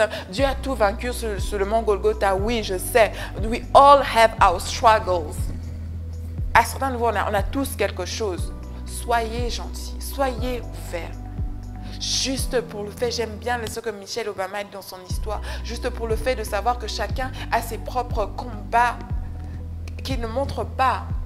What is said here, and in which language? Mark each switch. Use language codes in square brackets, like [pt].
[fr] Dieu a tout vaincu sur le mont Golgotha. Oui, je sais. [en] We all have our struggles. [fr] À certains niveaux, on a tous quelque chose. Soyez gentils, soyez ouverts. Juste pour le fait, j'aime bien ce que Michelle Obama dit dans son histoire, juste pour le fait de savoir que chacun a ses propres combats qu'il ne montre pas.